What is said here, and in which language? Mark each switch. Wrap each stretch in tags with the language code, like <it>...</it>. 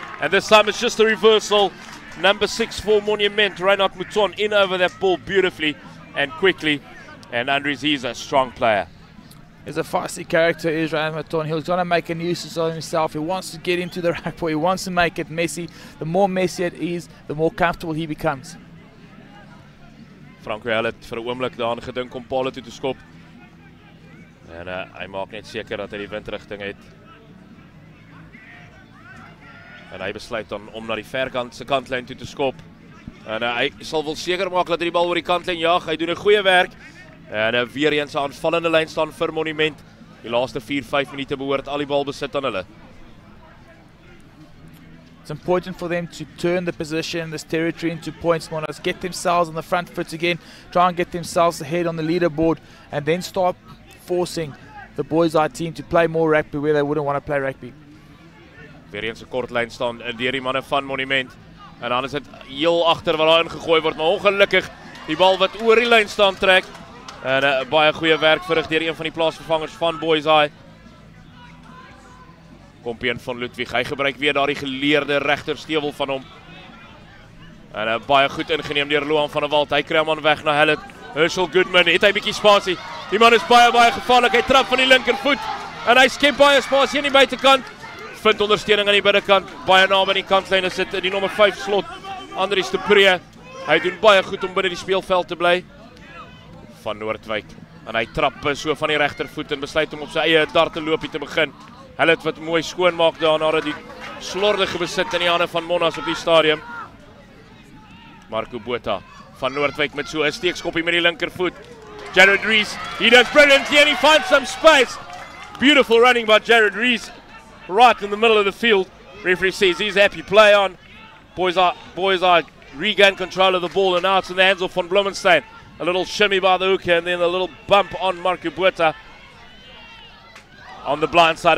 <en>And this time it's just a reversal. Number 6 for Monument, Reinhard Mouton, in over that ball beautifully and quickly. And Andries, he's a strong player. He's a feisty character, is Reinhard Mouton. He's going to make a nuisance of himself. He wants to get into the rugby. He wants to make it messy. The more messy it is, the more comfortable he becomes.</en> <af>Franco het vir 'n oomblik daaraan gedink om Paarl toe te skop. En hy maak net seker dat hy die windrigting het. En hy besluit dan om na die verkant se kantlyn toe te skop. En hy sal wel seker maak dat hy die bal oor die kantlyn jaag. Hy doen 'n goeie werk. En weer eens 'n aanvallende lyn staan vir Monument. Die laaste 4-5 minute behoort al die bal besit aan hulle.</af> <en>It's important for them to turn the position, this territory, into points. Monnas get themselves on the front foot again, try and get themselves ahead on the leaderboard, and then start forcing the Boishaai team to play more rugby where they wouldn't want to play rugby.</en> <af>Weer eens 'n kort lyn staan deur die manne van Monument. En dan is dit heel agter wat daar ingegooi word, maar ongelukkig die bal wat oor die lyn staan trek. En baie goeie werk verrig deur een van die plaasvervangers van Boishaai. Kompien van Ludwig, hy gebruik weer daardie geleerde regterstewel van hom. En baie goed ingeneem deur Luan van der Walt. Hy kry hom aan weg na Hallett. Herschel Goodman, het hy bietjie spasie. Die man is baie gevaarlik. Hy trap van die linkervoet en hy skep baie spasie aan die buitekant. Vind ondersteuning aan die binnekant. Baie naby aan die kantlyn sit die nommer 5 slot, Andries de Pre. Hy doen baie goed om binne die speelveld te bly. Van Noordwyk. En hy trap so van die regtervoet en besluit om op sy eie darteloopie te begin. Hallett wat mooi skoon maak daarna dat die slordige besit in die hande van Monnas op die stadium. Marco Botha van Noordwyk met so 'n steekskoppie met die linkervoet.</af> <en>Jared Rees, he does brilliantly and he finds some space. Beautiful running by Jared Rees, right in the middle of the field. Referee says he's happy, play on. Boishaai regain control of the ball and now it's in the hands of Van Bloemenstein. A little shimmy by the hooker and then a little bump on Marco Botha on the blind side.</en>